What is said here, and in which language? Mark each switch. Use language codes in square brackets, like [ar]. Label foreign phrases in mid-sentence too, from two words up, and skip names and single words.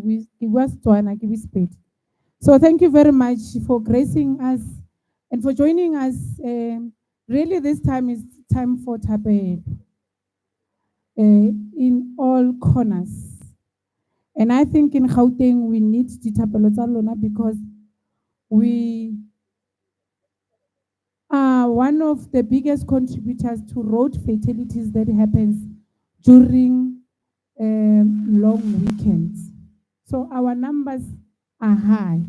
[en] So thank you very much for gracing us and for joining us. Really, this time is time for Tabe in all corners. And I think in Gauteng, we need [st] Ditapelo tsa lona [en] because we are one of the biggest contributors to road fatalities that happens during long weekends. So our numbers are high.